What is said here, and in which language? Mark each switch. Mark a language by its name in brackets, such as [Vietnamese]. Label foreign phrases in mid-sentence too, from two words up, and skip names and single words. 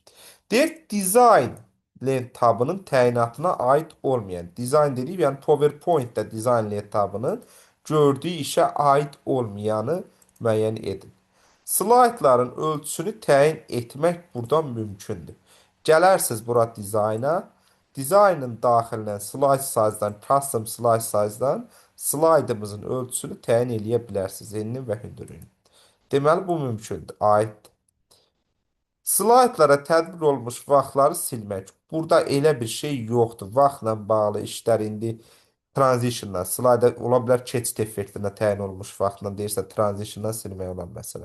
[Azerbaijani] Deyir, dizayn lent tabının təyinatına aid olmayan. Dizayn dedik, yəni PowerPoint-də dizayn lent tabının gördüyü işə aid olmayanı müəyyən edin. Slaytların ölçüsünü təyin etmək buradan mümkündür. Gələrsiz bura dizayna. Dizaynın daxilinə [English] slide size- [Azerbaijani] dan, [English] custom slide size- [Azerbaijani] dan slaydımızın ölçüsünü təyin eləyə bilərsiniz. Enini və hündürlüyünü. Deməli, bu mümkündür. Aiddir. Slaytlara tətbiq olmuş vaxtları silmək. Burada elə bir şey yoxdur. Vaxtla bağlı işlər indi transitiondan, slayda ola bilər keçid effektinə təyin olmuş vaxtla deyirsə transitiondan silmək olar məsələn.